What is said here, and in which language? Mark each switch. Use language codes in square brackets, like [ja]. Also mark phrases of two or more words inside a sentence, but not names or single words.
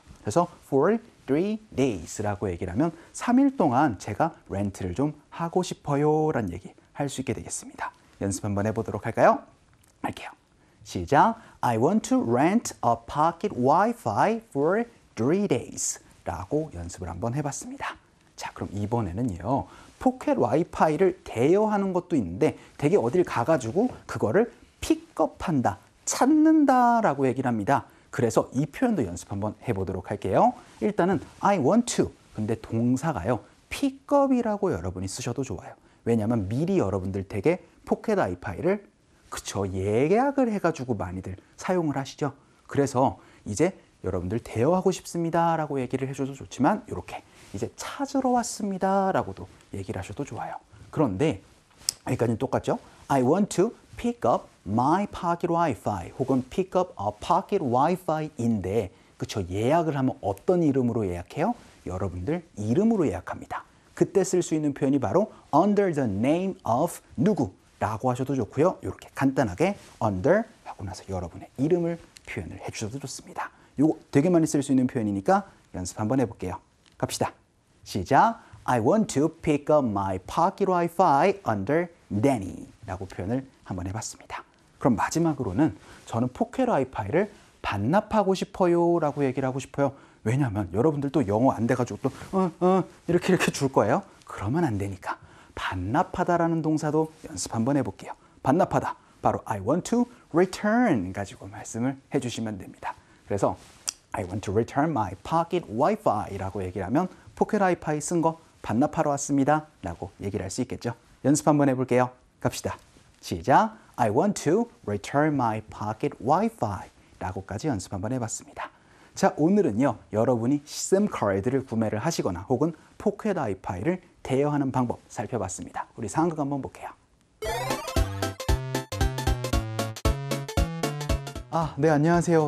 [ko] 그래서 [en] for 3 days [ko] 라고 얘기를 하면 3일 동안 제가 렌트를 좀 하고 싶어요 라는 얘기 할 수 있게 되겠습니다. 연습 한번 해보도록 할까요? 할게요. 시작. [en] I want to rent a pocket Wi-Fi for 3 days [ko] 라고 연습을 한번 해봤습니다. 자, 그럼 이번에는요, 포켓 와이파이를 대여하는 것도 있는데 되게 어딜 가가지고 그거를 픽업한다, 찾는다 라고 얘기를 합니다. 그래서 이 표현도 연습 한번 해보도록 할게요. [en] 일단은 I want to, [ko] 근데 동사가요, 픽업이라고 여러분이 쓰셔도 좋아요. 왜냐하면 미리 여러분들 댁에 포켓 와이파이를 그쵸, 예약을 해가지고 많이들 사용을 하시죠. 그래서 이제 여러분들 대여하고 싶습니다 라고 얘기를 해줘도 좋지만 이렇게 이제 찾으러 왔습니다 라고도 얘기를 하셔도 좋아요. 그런데 여기까지는 똑같죠? [en] I want to pick up my pocket Wi-Fi 혹은 pick up a pocket Wi-Fi인데 [ko] 그쵸, 예약을 하면 어떤 이름으로 예약해요? 여러분들 이름으로 예약합니다. 그때 쓸 수 있는 표현이 바로 [en] under the name of [ko] 누구 라고 하셔도 좋고요. 이렇게 간단하게 under 하고 나서 여러분의 이름을 표현을 해주셔도 좋습니다. 이거 되게 많이 쓸 수 있는 표현이니까 연습 한번 해볼게요. 갑시다. 시작. [en] I want to pick up my pocket Wi-Fi under Danny [ko] 라고 표현을 한번 해봤습니다. 그럼 마지막으로는 저는 포켓 와이파이를 반납하고 싶어요 라고 얘기를 하고 싶어요. 왜냐하면 여러분들도 영어 안 돼가지고 또 이렇게 줄 거예요. 그러면 안 되니까 반납하다라는 동사도 연습 한번 해볼게요. 반납하다 바로 [en] I want to return [ko] 가지고 말씀을 해주시면 됩니다. 그래서 [en] I want to return my pocket Wi-Fi [ko] 라고 얘기를 하면 포켓 와이파이 쓴 거 반납하러 왔습니다 라고 얘기를 할 수 있겠죠. 연습 한번 해볼게요. 갑시다. 시작. [en] I want to return my pocket Wi-Fi [ko] 라고까지 연습 한번 해봤습니다. 자, 오늘은요 여러분이 심 카드를 구매를 하시거나 혹은 포켓 와이파이를 대여하는 방법 살펴봤습니다. 우리 상황극 한번 볼게요. 네, 안녕하세요.